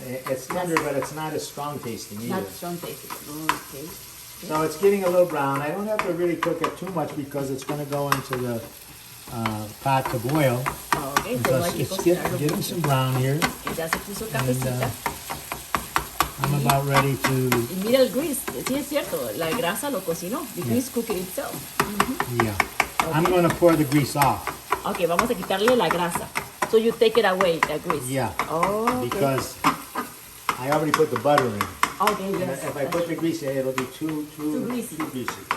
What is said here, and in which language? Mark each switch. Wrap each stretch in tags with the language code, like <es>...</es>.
<en>it's tender, but it's not as strong tasting either. Not strong tasting. Okay. So it's getting a little brown. I don't have to really cook it too much because it's going to go into the pot to boil. Okay, so</en> <es>hay</es> <en>Because</en> <es>que</es> <en>it's</en> <es>cocinarlo</es> <en>getting some brown here.</en> <es>que ya se puso cafecita.</es> <en>I'm about ready to,</en> <es>Y mira el grease, sí es cierto, la grasa lo cocinó.</es> <en>The grease cooked it itself. yeah. I'm going to pour the grease off.</en> <es>Ok, vamos a quitarle la grasa.</es> <en>So you take it away, the grease. Yeah. Oh, okay. Because I already put the butter in. Okay, And yes. if I put the grease in, it'll be too greasy. greasy.</en>